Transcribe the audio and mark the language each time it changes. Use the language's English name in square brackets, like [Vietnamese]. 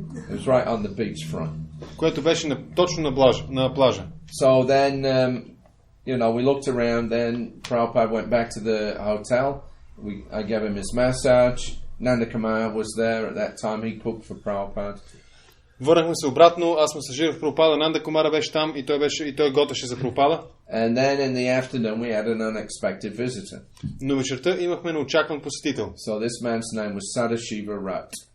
[English] It was right on the beach front. [Bulgarian] Което беше точно на плажа. [English] So then, we looked around. Then Prabhupada went back to the hotel. I gave him his massage. Nanda Kumar was there at that time. He cooked for Prabhupada. [Bulgarian] Върнахме се обратно. Аз масажирах Прабхупада. Нанда Кумара беше там и той готвеше за Прабхупада. [English] And then in the afternoon we had an unexpected visitor. [Bulgarian] Но вечерта имахме неочакван посетител. [English] So this man's name was Sadashiva Rat.